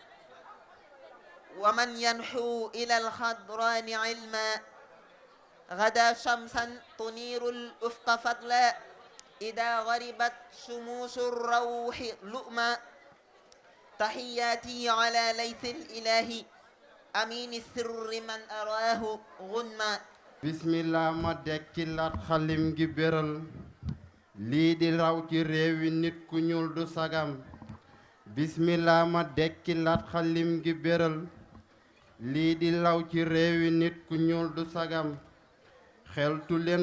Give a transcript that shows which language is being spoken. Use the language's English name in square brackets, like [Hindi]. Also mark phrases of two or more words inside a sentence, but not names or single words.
[Arabic] ومن ينحو إلى الخضران علما غدا شمسا تنير الأفق فضلا إذا غربت شموس الروح لؤما تحياتي على ليث الإله أمين السر من أراه غنما بسم الله [Wolof] ما dekkilaat xalim gi beral lii di raw ci réewi nit ku ñuul du sagam bismillah ma dekkilaat xalim gi beral lii di law ci réewi nit ku ñuul du sagam xeltu leen